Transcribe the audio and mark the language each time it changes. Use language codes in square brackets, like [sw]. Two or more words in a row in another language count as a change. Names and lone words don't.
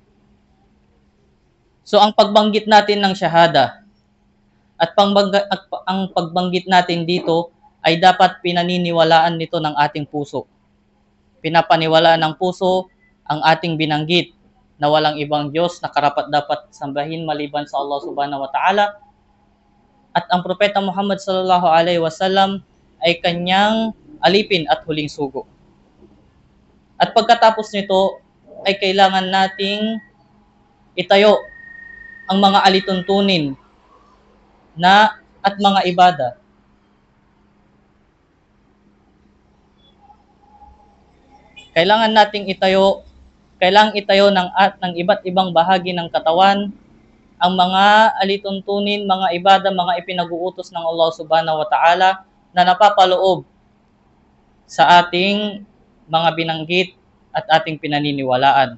[tl] So, ang pagbanggit natin ng syahada at ang pagbanggit natin dito ay dapat pinaniniwalaan nito ng ating puso. Pinapaniwalaan ng puso ang ating binanggit na walang ibang Diyos na karapat-dapat sambahin maliban sa Allah [ar] سبحانه وتعالى, [tl] at ang Propeta Muhammad [ar] صلى الله عليه وسلم [tl] ay kanyang alipin at huling sugo. At pagkatapos nito ay kailangan nating itayo ang mga alituntunin at mga ibada kailangan itayo ng iba't ibang bahagi ng katawan ang mga alituntunin, mga ibada, mga ipinag-uutos ng Allah [ar] سبحانه وتعالى [tl] na napapaloob sa ating mga binanggit at ating pinaniniwalaan.